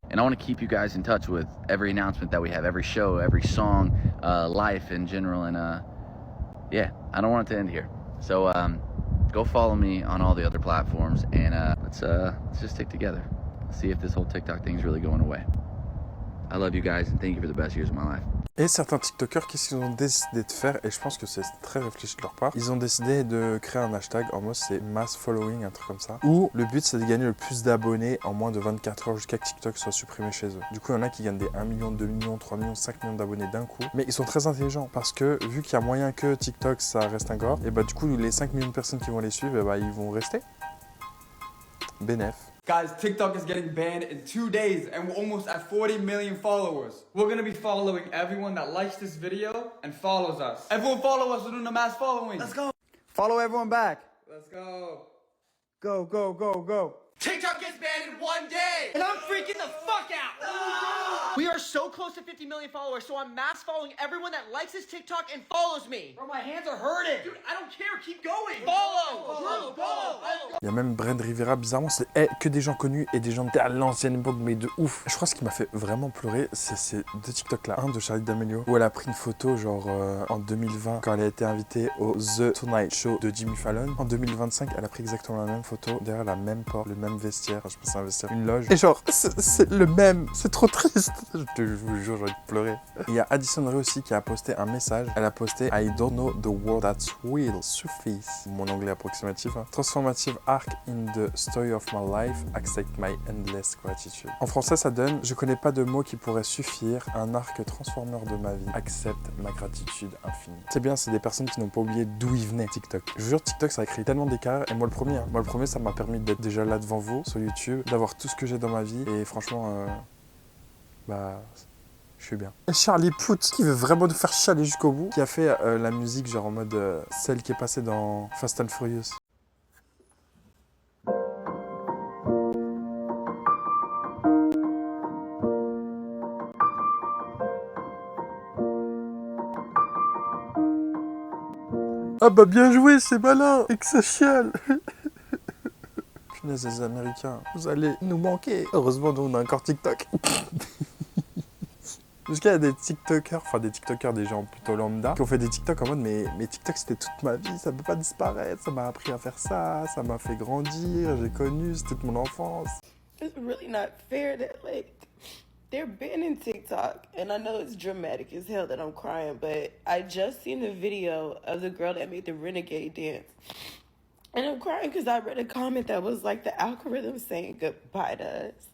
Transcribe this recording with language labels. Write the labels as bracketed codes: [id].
[en] And I want to keep you guys in touch with every announcement that we have, every show, every song, life in general. And yeah, I don't want it to end here. So go follow me on all the other platforms, and let's just stick together. See if this whole TikTok thing's really going away. I love you guys, and thank you for the best years of my life. [fr] Et certains TikTokers, qu'est-ce qu'ils ont décidé de faire, et je pense que c'est très réfléchi de leur part, ils ont décidé de créer un hashtag, en mode c'est mass following, un truc comme ça, où le but c'est de gagner le plus d'abonnés en moins de 24 heures jusqu'à que TikTok soit supprimé chez eux. Du coup, il y en a qui gagnent des 1 million, 2 millions, 3 millions, 5 millions d'abonnés d'un coup, mais ils sont très intelligents, parce que vu qu'il y a moyen que TikTok ça reste encore, et bah du coup les 5 millions de personnes qui vont les suivre, et bah ils vont rester. Bénef. [en] Guys, TikTok is getting banned in 2 days, and we're almost at 40 million followers. We're gonna be following everyone that likes this video and follows us. Everyone follow us, we're doing a mass following. Let's go. Follow everyone back. Let's go. Go, go, go, go. TikTok gets banned in 1 day! And I'm freaking the fuck out! We are so close to 50 million followers, so I'm mass following everyone that likes this TikTok and follows me. Bro, my hands are hurting. Dude, I don't care, keep going. Follow! Drew, follow! [fr] Il y a même Brent Rivera, bizarrement, c'est que des gens connus et des gens à l'ancienne époque, mais de ouf. Je crois que ce qui m'a fait vraiment pleurer, c'est ces deux TikTok là. Un de Charlie D'Amelio, où elle a pris une photo, genre en 2020, quand elle a été invitée au The Tonight Show de Jimmy Fallon. En 2025, elle a pris exactement la même photo, derrière la même porte, le même vestiaire. Enfin, je pense à un vestiaire, une loge. Et genre, c'est le même. C'est trop triste. Je vous jure, j'ai envie de pleurer. Il y a Addison Rae aussi qui a posté un message. Elle a posté [en] I don't know the word that's will suffice. [fr] Mon anglais approximatif. Hein. [en] Transformative arc in the story of my life. Accept my endless gratitude. [fr] En français, ça donne je connais pas de mots qui pourraient suffire. Un arc transformeur de ma vie. Accepte ma gratitude infinie. C'est bien, c'est des personnes qui n'ont pas oublié d'où ils venaient. TikTok. Je vous jure, TikTok, ça a créé tellement d'écart. Et moi, le premier. Hein. Moi, le premier, ça m'a permis d'être déjà là devant vous sur YouTube, d'avoir tout ce que j'ai dans ma vie. Et franchement, bah. Je suis bien. Et Charlie Puth, qui veut vraiment nous faire chialer jusqu'au bout, qui a fait la musique genre en mode celle qui est passée dans Fast and Furious. Ah bah bien joué, c'est malin et que ça chiale. Punaise, les Américains, vous allez nous manquer. Heureusement, nous on a encore TikTok. Parce qu'il y a des TikTokers, enfin des TikTokers, des gens plutôt lambda, qui ont fait des TikTok en mode mais TikTok c'était toute ma vie, ça peut pas disparaître, ça m'a appris à faire ça m'a fait grandir, j'ai connu, c'est toute mon enfance. [en] It's really not fair that like they're banning TikTok, and I know it's dramatic as hell that I'm crying, but I just seen the video of the girl that made the renegade dance. And I'm crying because I read a comment that was like the algorithm saying goodbye to us.